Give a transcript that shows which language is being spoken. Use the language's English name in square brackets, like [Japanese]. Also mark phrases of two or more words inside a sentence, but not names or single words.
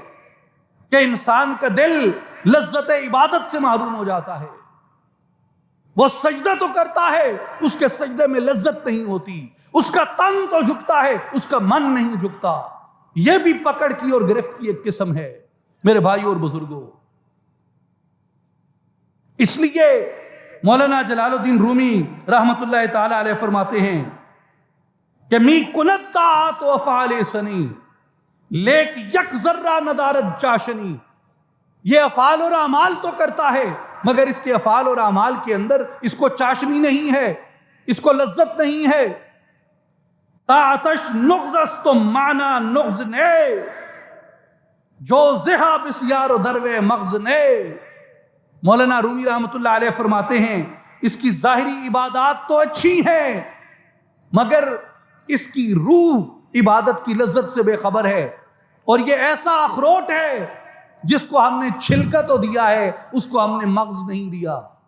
[Urdu] کہ انسان کا دل لذت عبادت سے محروم ہو جاتا ہے، وہ سجدہ تو کرتا ہے، اس کے سجدے میں لذت نہیں ہوتی، اس کا تن تو جھکتا ہے، اس کا من نہیں جھکتا۔ یہ بھی پکڑ کی اور گرفت کی ایک قسم ہے میرے بھائی اور بزرگوں۔ اس لیے مولانا جلال الدین رومی رحمت اللہ تعالی علیہ فرماتے ہیں کہ [Persian] می کنت طاعات و افعال سنی لیک یک ذرہ ندارت چاشنی، [Urdu] یہ افعال اور اعمال تو کرتا ہے مگر اس کے افعال اور اعمال کے اندر اس کو چاشنی نہیں ہے، اس کو لذت نہیں ہے۔ [Persian] طاعتش نغزست و معنی نغز نے، جو زہا بسیار و دروے مغز نے۔ [Urdu] مولانا رومی رحمت اللہ علیہ فرماتے ہیں اس کی ظاہری عبادات تو اچھی ہیں مگر اس کی روح عبادت کی لذت سے بے خبر ہے، اور یہ ایسا اخروٹ ہے جس کو ہم نے چھلکا تو دیا ہے، اس کو ہم نے مغز نہیں دیا۔